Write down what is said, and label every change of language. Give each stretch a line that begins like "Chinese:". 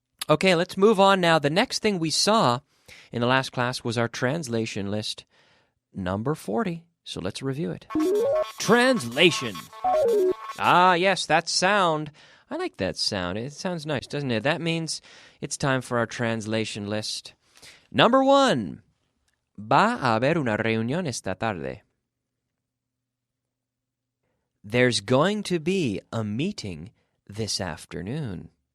English: Okay, let's move on now. The next thing we saw in the last class was our translation list, number 40. So let's review it. Translation. Ah, yes, that sound. I like that sound. It sounds nice, doesn't it? That means it's time for our translation list. Number 1.
Spanish: Va a haber una reunión esta tarde.
English: There's going to be a meeting this afternoon.